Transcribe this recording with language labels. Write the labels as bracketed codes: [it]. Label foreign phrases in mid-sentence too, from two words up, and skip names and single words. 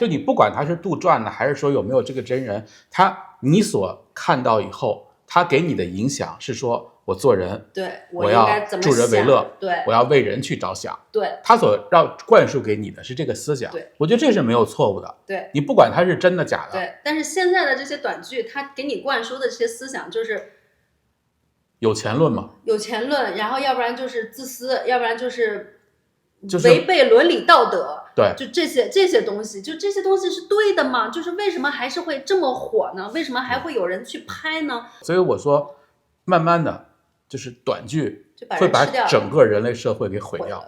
[zh] 就你不管他是杜撰的，還是說有沒有這個真人，你所看到以後，他給你的影響是說，我做人，對，我要助人為樂，對，我要為人去着想，對，他所要灌輸給你的是這個思想，對，我覺得這是沒有錯誤的，對，你不管他是真的假的，對，但是現在的這些短劇，他給你灌輸的這些思想就是有錢論嘛，有錢論，然後要不然就是自私，要不然就是違背倫理道德，對，就這些東西，就這些東西是對的嗎？就是為什麼還是會這麼火呢？為什麼還會有人去拍呢？所以我說，慢慢的。就是短劇會把整個人類社會給毀掉，